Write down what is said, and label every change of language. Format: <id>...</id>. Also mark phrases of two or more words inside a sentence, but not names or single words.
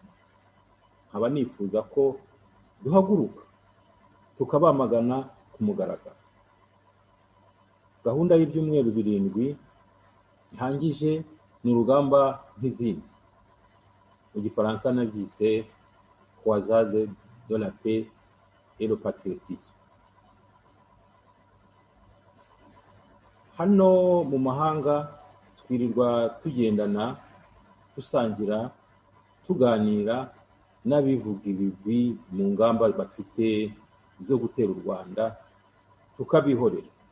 <rw>Nkaba nifuza ko duhaguruka tukabamagana ku mugaragaro. Gahunda y'ibyumweru 7 ihangije ni urugamba nk'izindi. Mu Gifaransa nabyise</rw> <fr>Croisade de la paix et le patriotisme.</fr> <rw>Hano mu mahanga twirirwa tugendana, dusangira, tuganira n'abivuga ibigwi mu ngamba bafite zo gutera u Rwanda, tukabihorera.</rw>